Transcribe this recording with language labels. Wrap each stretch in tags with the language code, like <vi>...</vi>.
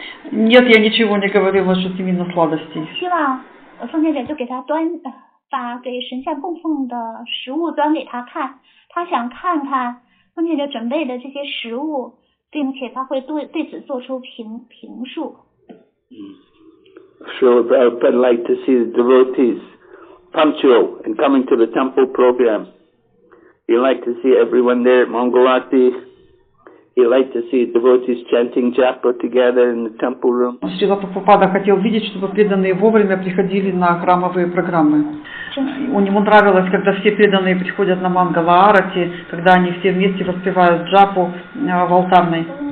<ru>Нет, я ничего не говорила насчет именно сладостей.</ru> <zh>奉献者就给他把给神像供奉的食物端给他看，他想看看奉献者准备的这些食物，并且他会对此做出评述。</zh> <en>Srila Prabhupada liked to see the devotees punctual and coming to the temple program. He liked to see everyone there at Mangalati. He liked to see devotees chanting japa together in the temple room.</en> <ru>Шрила Прабхупада хотел видеть, чтобы преданные вовремя приходили на храмовые программы. Ему нравилось, когда все преданные приходят на Мангала Арати, когда они все вместе воспевают джапу в алтарной.</ru>